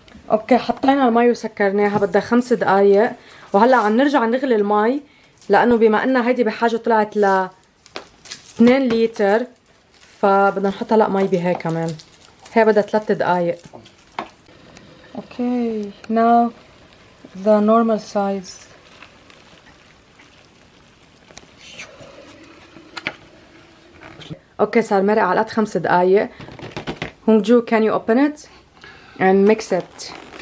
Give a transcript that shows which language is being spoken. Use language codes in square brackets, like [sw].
[ar] اوكي حطينا المي وسكرناها بدها 5 دقايق وهلا عم نرجع نغلي المي لانه بما انها هيدي بحاجه طلعت ل 2 لتر فبدنا نحط هلا مي بهي كمان. هي بدها 3 دقايق. [en] Okay now the normal size. [ar] اوكي صار مرق على قد 5 دقايق. [en] هونجو can you open it and mix it.